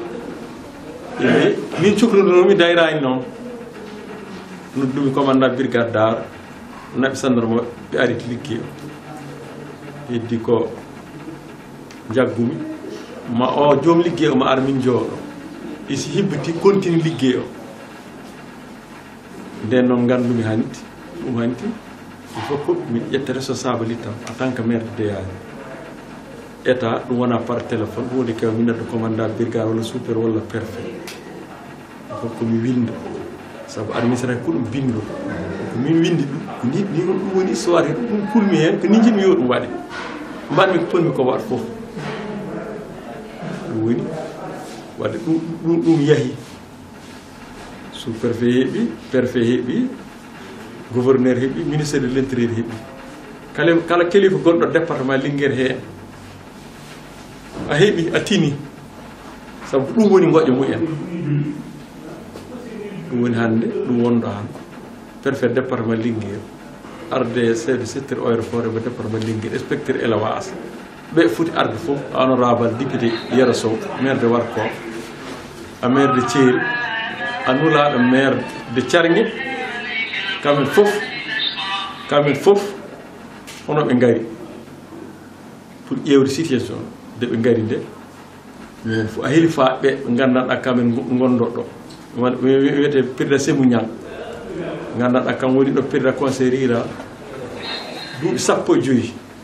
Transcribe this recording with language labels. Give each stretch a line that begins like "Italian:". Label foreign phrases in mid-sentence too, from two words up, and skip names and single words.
Fula: min cuklonomi dayrani noon noddumi
French: commandant brigade
Fula: Daara naɓe sandarma ɓe ariti liggey o heddi ko jaggumi ma o joom liggey o ma ar min jooɗo isi hibbiti continue liggey o nden noon gandumi hanti ɗum hanti
French: il faut que
Fula: min ƴetta responsabilité am
French: en tant que maire de Deyaani
Fula: état ɗum wona
French: par téléphone
Fula: ɗum woni kew min neddo
French: commandant brigade
Fula: walla super walla préfet
French: il faut que
Fula: mi winda sabu administratif ko ɗum bindo ko min windi ɗum ko ni ɗum woni histoire he ɗum kulmi hen ko ni jiɗmi yo ɗum waɗe mbanmi ko ponmi ko waɗa fof ɗum woni wadde ɗum yahi
French: sous préfet
Fula: heeɓi préfet heeɓi gouverneur heeɓi
French: ministre de l' intérieur
Fula: heeɓi kala kilifa gonɗo département Linguére heen a heeɓi a tini sabu ɗum woni goƴƴo mumen ɗum woni hannde ɗum wonɗo han préfet département Linguére arde
French: chef de secteur eaux et forêts
Fula: mo département Linguére
French: inspecteur élevage
Fula: ɓe foti arde fof
French: honorable député Yero Sow maire de Warko
Fula: a
French: maire de Thiel
Fula: a nulaɗo
French: maire de Thiargui
Fula: kamen fof hono ɓe ngari pour ƴewde situation nde ɓe ngari nde minen fof a heeli fa ɓe gandanɗa kamen gonɗoɗo wiyete pirda Sémou Niang gandanɗa kam woni ɗo pirda
French: conseil rural
Fula: duuɓi 15